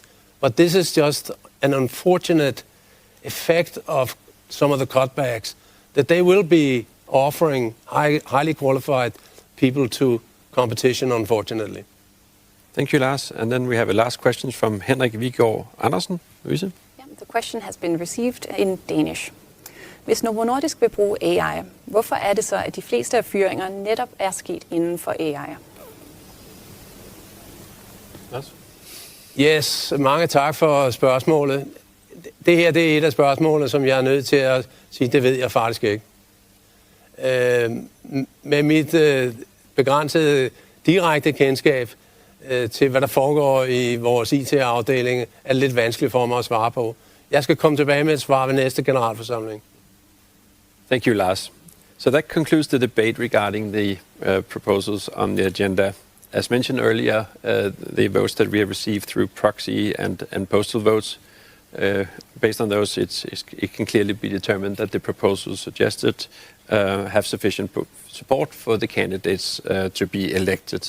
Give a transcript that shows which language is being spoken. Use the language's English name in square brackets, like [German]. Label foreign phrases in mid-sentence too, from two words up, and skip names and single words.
[English] But this is just an unfortunate effect of some of the cutbacks, that they will be offering highly qualified people to competition, unfortunately. Thank you, Lars. And then we have a last question from Henrik Viggaard Andersen. Louise? Yeah, the question has been received in Danish. [Danish] Hvis Novo Nordisk vil bruge AI, hvorfor er det så, at de fleste af fyringer netop er sket inden for AI? Lars? Yes, mange tak for spørgsmålet. Det her det er et af spørgsmålene, som jeg er nødt til at sige, det ved jeg faktisk ikke. Med mit begrænsede direkte kendskab til, hvad der foregår i vores IT-afdeling, er det lidt vanskeligt for mig at svare på. Jeg skal komme tilbage med et svar ved næste generalforsamling. [English] Thank you, Lars. So that concludes the debate regarding the proposals on the agenda. As mentioned earlier, the votes that we have received through proxy and postal votes, based on those, it can clearly be determined that the proposals suggested have sufficient support for the candidates to be elected.